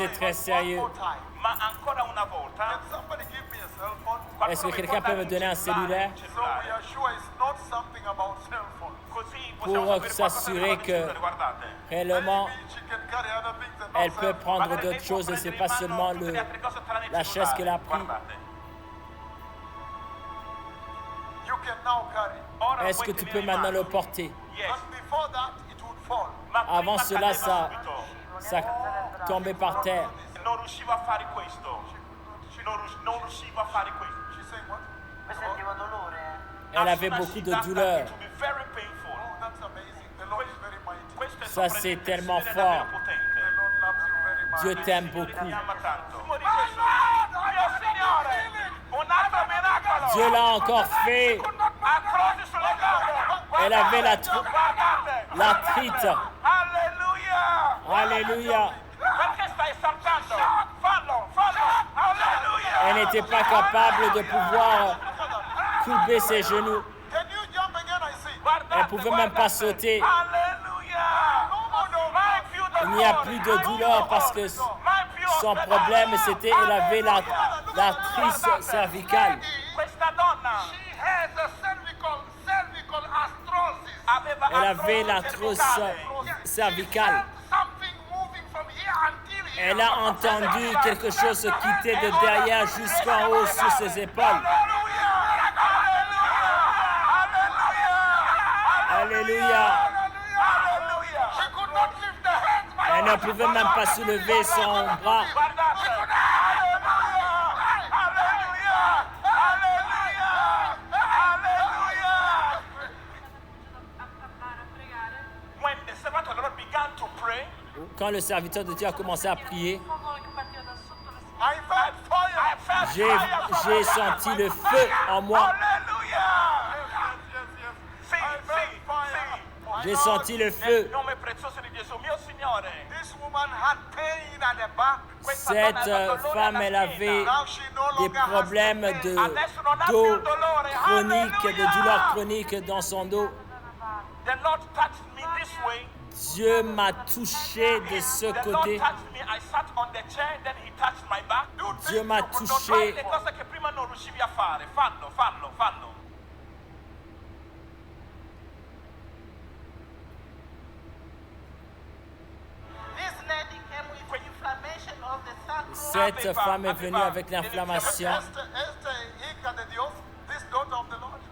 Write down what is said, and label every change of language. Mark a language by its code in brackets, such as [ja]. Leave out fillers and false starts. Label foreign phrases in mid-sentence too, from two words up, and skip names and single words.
[fr] c'est très sérieux. [en] One more time. [it] Ma ancora una volta, [en] Can somebody give me a cell phone? [fr] Est-ce que quelqu'un peut me donner un cellulaire [en] So we are sure it's not something about cell phone. [it] Così [fr] pour [it] possiamo sapere qualcosa [fr] s'assurer [it] della [fr] que [it] decisione, guardate. [fr] réellement [en] Maybe she can carry other things and not [fr] elle [en] cell [fr] peut [en] phone. [fr] prendre [it] Magari lei [fr] d'autres [it] può [fr] choses et c'est [it] prendere [fr] pas [it] in [fr] seulement [it] mano tutte le altre cose tranne il [fr] la chaise [it] cellulare. [fr] qu'elle a pris. [it] Guardate. [en] You can now carry. [it] Ora [fr] Est-ce [it] puoi [fr] que tu [it] tenere [fr] peux [it] in [fr] maintenant [it] mano. [fr] le porter? [en] Yes. But before that, it would fall. [it] Ma [fr] Avant [it] prima [fr] cela, [it] cadeva subito. [fr] ça tombait par terre. [it] Non riuscivo a fare questo. Non riuscivo a fare questo. [en] She's saying what? [it] Poi sentiva dolore. [fr] Elle avait beaucoup de douleur. [en] To be very painful. Oh, that's amazing. The Lord is very mighty. [it] Questo è [fr] Ça, c'est [it] sorprendente, [fr] tellement [it] il Signore è davvero [fr] fort. [it] potente. [en] The Lord loves you very much. [fr] Dieu t'aime [it] Il Signore [fr] beaucoup. [it] ti ama tanto. Mio Signore, un altro miracolo. [fr] Dieu l'a encore fait. [it] Artrosi sulle gambe. [fr] Elle avait [it] Guardate. [fr] l'arthrite. [it] Alleluia. [fr] Alléluia. [it] Perché stai saltando? Fallo. Alleluia. [fr] Elle n'était pas capable de pouvoir courber ses genoux. [en] Can you jump again? I see. [it] Guardate, [fr] Elle pouvait même pas [it] guardate. [fr] sauter. [it] Alleluia. Mai più [fr] Il n'y a plus de douleur parce que son problème, c'était qu'elle avait l'arthrite cervicale. [it] Questa donna [en] She has a cervical arthrosis. [it] aveva [fr] Elle avait [it] l'artrose [fr] l'arthrose cervicale. [en] Something moving from here until here. [fr] Elle a entendu quelque chose se quitter de derrière jusqu'en haut sur ses épaules. Alléluia. [en] She could not lift the hands. My [fr] Elle ne pouvait même pas soulever son bras. [en] When the servant of the Lord began to pray, [fr] Quand le serviteur de Dieu a commencé à prier, [it] Fuoco che partiva da sotto le [en] I felt fire. I felt [fr] j'ai [en] fire from [fr] j'ai [en] heaven. [fr] senti le feu en moi. [en] Hallelujah. Yes. [it] Sì, [en] I felt fire. My [fr] J'ai [en] Lord, [fr] senti le [it] Nel [fr] feu. [it] nome prezioso di Gesù, mio Signore. [en] This woman had pain at the back. [it] Questa donna [fr] Cette [it] aveva dolore [fr] femme, [it] alla [fr] elle avait [en] Now she no [fr] des [en] longer has [fr] problèmes [en] the pain. [fr] dos chroniques, de douleurs chroniques dans son dos. [en] The Lord touched me this way. [fr] Dieu m'a touché de ce [en] The Lord [fr] côté. [en] touched me. I sat on the chair, then he touched my back. [fr] Dieu m'a [it] Fai [fr] touché. [it] le cose che prima non riuscivi a fare. Fallo. [en] This lady came with inflammation of the sacrum. [fr] Cette femme est venue avec l'inflammation. [en] Esther [es] Hika de Dios, [en] this daughter of the Lord.